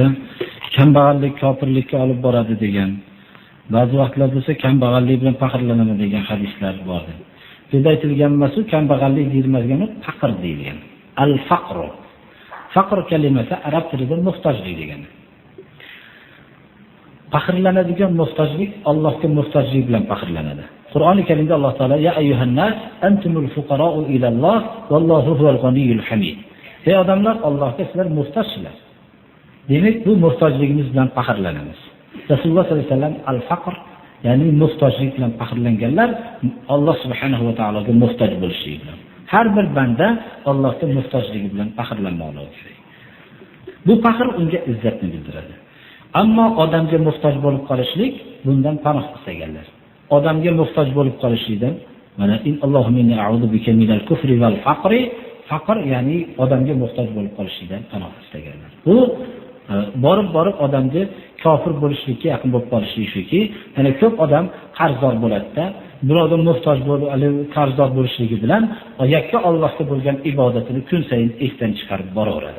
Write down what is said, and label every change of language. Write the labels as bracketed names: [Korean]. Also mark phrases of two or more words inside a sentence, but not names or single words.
[Uzbek] Kambag'allik kofirlikka olib boradi degan. Ba'zi vaqtlar bo'lsa kambag'allik bilan faxrlanaman degan hadislar bor. Bizda aytilgan masu kambag'allik deyilmagan, faqr deyilgan. Al-faqr. Faqr kalimasi arab tilida muhtojlik degani. Faxrlanadigan muhtojlik Allohga muhtojlik bilan faxrlanadi. Qur'oni Karimda Alloh taolo [Arabic] يا أيها الناس أنتم الفقراء إلى الله والله هو الغني الحميد. [Uzbek] Ey odamlar, Allohga sizlar muhtojsizlar. Demak, bu muhtojligimiz bilan faxrlanamiz. Rasululloh [Arabic] صلى الله عليه وسلم [Uzbek] al-faqr, ya'ni muhtojlik bilan faxrlanganlar Alloh subhanahu va taologa muhtoj bo'lishligi bilan. Har bir banda Allohga muhtojligi bilan faxrlanmoqligi kerak. Bu faxr unga izzatni bildiradi. Ammo odamga muhtoj bo'lib qolishlik bundan panoh istaganlar. Odamga muhtoj bo'lib qolishlikdan mana in [Arabic] اللهم إني أعوذ بك من الكفر والفقر, [Uzbek] faqr ya'ni odamga muhtoj bo'lib qolishlikdan panoh istaganlar. Bu borib odamga kofir bo'lishlikka yaqin bo'lib qolishligi shuki, ya'ni ko'p odam qarzdor bo'ladi-da, birovga muhtoj bo'lib, qarzdor bo'lishligi bilan yakka Allohga bo'lgan ibodatini kun sayin esdan chiqarib boraveradi.